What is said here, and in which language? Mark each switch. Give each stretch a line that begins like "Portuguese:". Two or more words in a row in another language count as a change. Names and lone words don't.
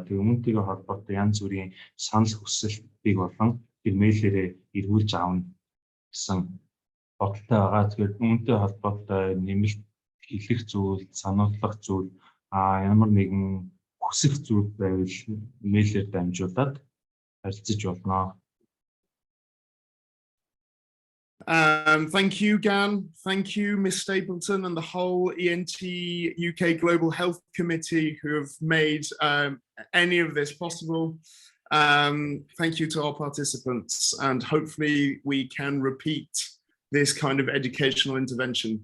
Mongolian: Тэг өмнөдөө холбоотой янз бүрийн санал хүсэлтийг болон тэр мэйлээрээ эргүүлж аавна гэсэн бодолтой байгаа. Тэгэхээр үүнтэй холбоотой нэмэлт хэлэх зүйл, сануулгах зүйл, ямар нэгэн хүсэх зүйл байвал мэйлээр дамжуулаад харилцаж болно.
English: Thank you, Gan. Thank you, Ms. Stapleton, and the whole ENT UK Global Health Committee who have made any of this possible. Thank you to our participants, and hopefully we can repeat this kind of educational intervention.